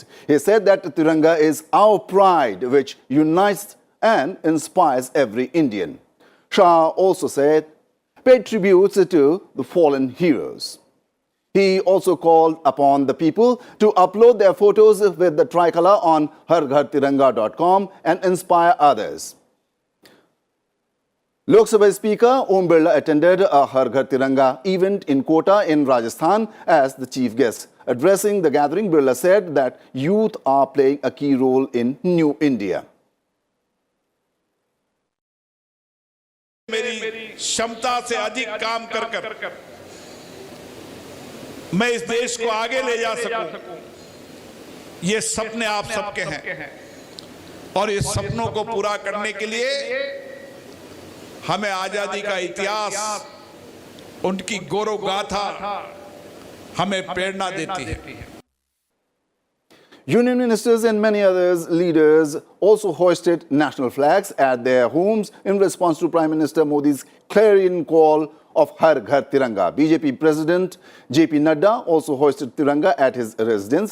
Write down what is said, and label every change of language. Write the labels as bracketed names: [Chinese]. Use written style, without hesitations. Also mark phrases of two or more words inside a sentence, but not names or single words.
[English] He said that Tiranga is our pride, which unites and inspires every Indian. Shah also said, paid tributes to the fallen heroes. He also called upon the people to upload their photos with the tricolor on harghartiranga.com and inspire others. Lok Sabha Speaker Om Birla attended a Har Ghar Tiranga event in Kota in Rajasthan as the chief guest. Addressing the gathering, Birla said that youth are playing a key role in New India. [Hindi] मेरी क्षमता से अधिक काम कर मैं इस देश को आगे ले जा सकूं, ये सपने आप सबके हैं और इस सपनों को पूरा करने के लिए हमें आजादी का इतिहास, उनकी गौरव गाथा हमें प्रेरणा देती है. [English] Union ministers and many others leaders also hoisted national flags at their homes in response to Prime Minister Modi's clarion call of Har Ghar Tiranga. BJP President JP Nadda also hoisted Tiranga at his residence.